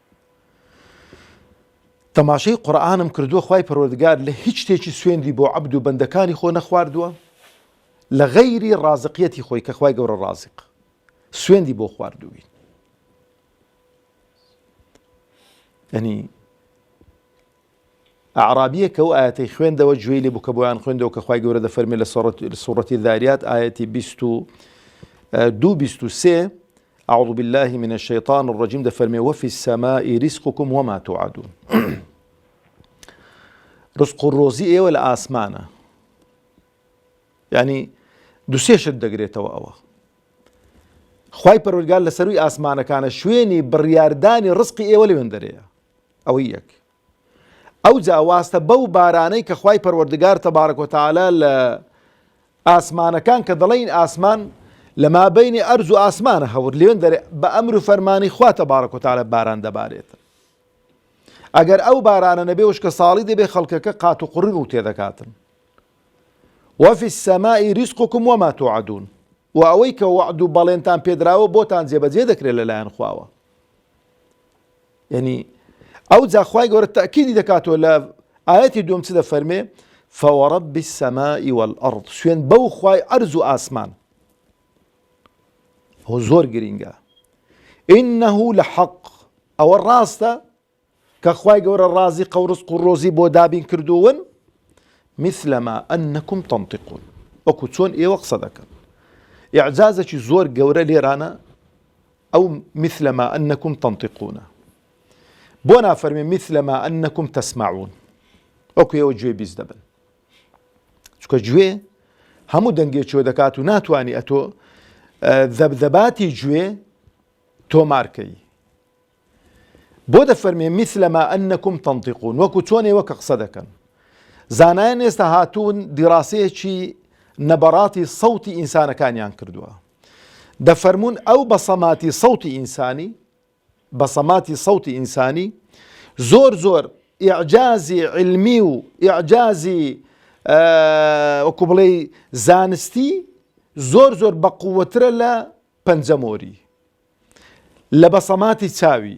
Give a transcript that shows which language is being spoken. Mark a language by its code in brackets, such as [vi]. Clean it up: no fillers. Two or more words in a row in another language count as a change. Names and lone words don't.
[ckb] تەماشەی قورئانم کردووە خوای پەروەردگار لە هیچ شتێکی سوێندی بۆ عەبد و بەندەکانی خۆ نەخواردووە لە غەیری ڕازقیەتی خۆی کە خوای گەورە ڕازق سوێندی بۆ خواردووی. یعنی ئەعرابیە کە ئەو ئاەتەی خوێندەوە گوێی لێ بوو کە بۆیان خوێندەوە کە خوای گەورە دەفەرمێ لە سوورەتی ذاریات ئاەتی 22-23 [ar] أعوذ بالله من الشيطان الرجيم [ckb] دەفەرمێ [ar] وفي السماء رزقكم وما توعدون. [ckb] ڕزق و ڕۆزی ئێوە لە ئاسمانە. یعنی دووسێ شت دەگرێتەوە ئەوە. خوای پەروەردگار لە سەروی ئاسمانەکانە شوێنی بڕیاردانی ڕزقی ئێوە لەوێندەرەیە. ئەوەی یەک. ئەو جا واستە بەو بارانەی کە خوای پەروەردگار [ar] تەبارەک و تەعالە [ckb] لە ئاسمانەکان کە دەڵێن ئاسمان لە مابەینی ئەرز و ئاسمانە هەور لێوێندەرێ بە ئەمر و فەرمانی خوا [ar] تەبارەک و تەعالە [ckb] باران دەبارێتن. ئەگەر ئەو بارانە نەبێ وشکە ساڵی دەبێ خەڵکەکە قات و قوڕی ڕوو تێدەکاتن. [ar] وفي السماء رزقكم وما توعدون. [ckb] و ئەوەی کە وعد و بەڵێنتان پێدراوە بۆتان جێبەجێ دەکرێت لەلایەن خواوە. یعنی ئەو جا خوای گەورە تەئکیدی دەکاتەوە لە ئاەتی دووەم چ دەفەرمێ [ar] فورب السماء والأرض، [ckb] سوێن بەو خوای ئەرز و ئاسمان. ئەوە زۆر گرینگە. [ar] ئینەه لەحەق، [ckb] ئەوە ڕاستە کە خوای گەورە ڕازق و ڕزق و ڕۆزی بۆ دابین کردوون [ar] مثل ما أنكم تنطقون، [ckb] وەکو چۆن ئێوە قسە دەکەن. ئیعجازێکی زۆر گەورە لێرانە ئەو [ar] مثل ما أنكم تنطقون. [ckb] بۆ نافەرمێ [ar] مثل ما أنكم تسمعون، [ckb] وەکو ئێوە گوێ بیست دەبن. چونکە گوێ هەموو دەنگێکیوە دەکات و ناتوانی ئەتۆ ذەبذەباتی گوێ تۆمارکەی. بۆ دەفەرمێ [ar] مثل ما ئەنەکم تەنطیقون [ckb] وەکو چۆنێ وەکە قسە دەکەن. زانایان ئێستا هاتوون دیڕاسەیەکی نەبەڕاتی سەوتی ئینسانەکانیان کردووە. دەفەرمون ئەو بەسەماتی سەوتی ئینسانی، بەسەماتی سەوتی ئینسانی زۆر زۆر ئیعجازی علمی و ئیعجازی وەکو بڵێ زانستی زۆر زۆر بەقووەترە لە پەنجەمۆری، لە بەسەماتی چاوی.